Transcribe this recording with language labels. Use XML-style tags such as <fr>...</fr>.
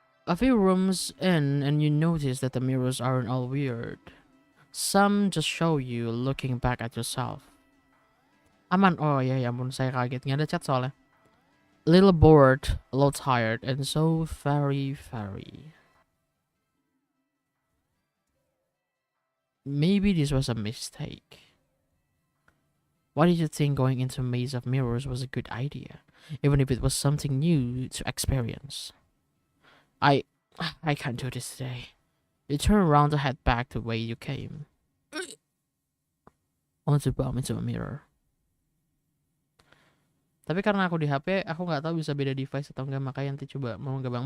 <en>A few rooms in and you notice that the mirrors aren't all weird. Some just show you looking back at yourself.</en> <id>Aman, oh ya ampun saya kaget, nggak ada chat soalnya.</id> <en>A little bored, a little tired, and so very. Maybe this was a mistake. Why did you think going into a maze of mirrors was a good idea, even if it was something new to experience? I can't do this today. You turn around to head back the way you came. Only to bump into a mirror.</en> <id>Tapi karena aku di HP, aku nggak tahu bisa beda device atau enggak, makanya nanti coba mau nggak bang?</id>